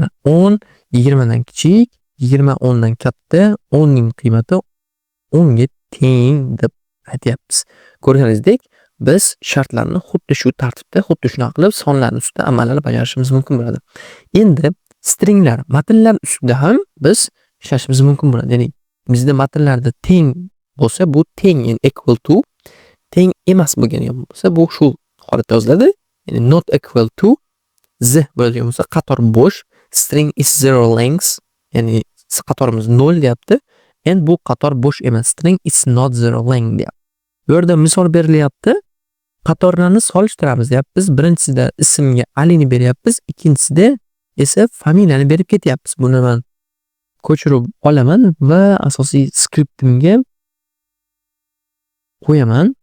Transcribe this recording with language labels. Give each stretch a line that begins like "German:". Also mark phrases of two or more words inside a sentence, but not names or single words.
Uzbek: 10 20 dan kichik, 20 10 dan katta, 10 ning qiymati 10 ga teng deb aytyapmiz. Ko'rganingizdek, biz shartlarni xuddi shu tartibda, xuddi shunaqa qilib sonlarning ustida amallarni bajarishimiz mumkin bo'ladi. Endi stringlar, matnlar ustida ham biz ishlashimiz mumkin bo'ladi. Ya'ni bizda matnlarda teng bo'lsa, bu teng, ya'ni
English: equal to,
Uzbek: teng emas bo'lgan bo'lsa, bu shu holatda yoziladi. Ya'ni
English: not equal to
Uzbek: z bo'ladigan bo'lsa, qator bo'sh,
English: string is zero length,
Uzbek: ya'ni qatorimiz 0 deyapti. Endi bu qator bo'sh emas,
English: string is not zero length deyapti.
Uzbek: Bu yerda misol berilyapti. Qatorlarni solishtiramiz deyapmiz. Birinchisida ismga Alini beryapmiz, ikkinchisida esa familiyani berib ketyapmiz. Buni men ko'chirib olaman va asosiy skriptimga qo'yaman.